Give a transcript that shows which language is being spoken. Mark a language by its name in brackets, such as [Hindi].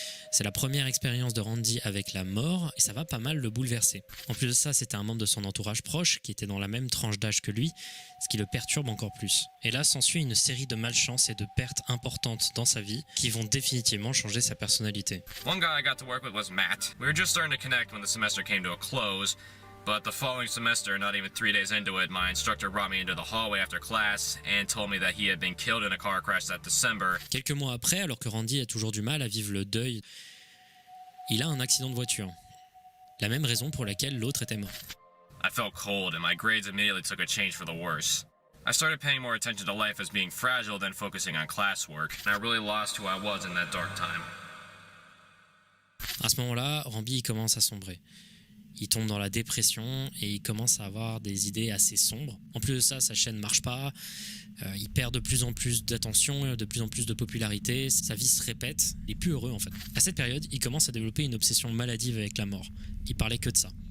[French] C'est la première expérience de Randy avec la mort et ça va pas mal le bouleverser. En plus de ça, c'était un membre de son entourage proche qui était dans la même tranche d'âge que lui, ce qui le perturbe encore plus. Et là s'ensuit une série de malchances et de pertes importantes dans sa vie qui vont définitivement changer sa personnalité. [English] One guy I got to work with was Matt. We were just starting to connect when the semester came to a close, but the following semester, not even 3 days into it, my instructor brought me into the hallway after class and told me that he had been killed in a car crash that December. [French] Quelques mois après, alors que Randy a toujours du mal à vivre le deuil, il a un accident de voiture. La même raison pour laquelle l'autre était mort. [English] I felt cold and my grades immediately took a change for the worse. I started paying more attention to life as being fragile than focusing on classwork, and I really lost who I was in that dark time. [French] À ce moment-là, Randy commence à sombrer. Il tombe dans la dépression et il commence à avoir des idées assez sombres. En plus de ça, sa chaîne ne marche pas, il perd de plus en plus d'attention, de plus en plus de popularité, sa vie se répète, il est plus heureux en fait. À cette période, il commence à développer une obsession maladive avec la mort. Il parlait que de ça.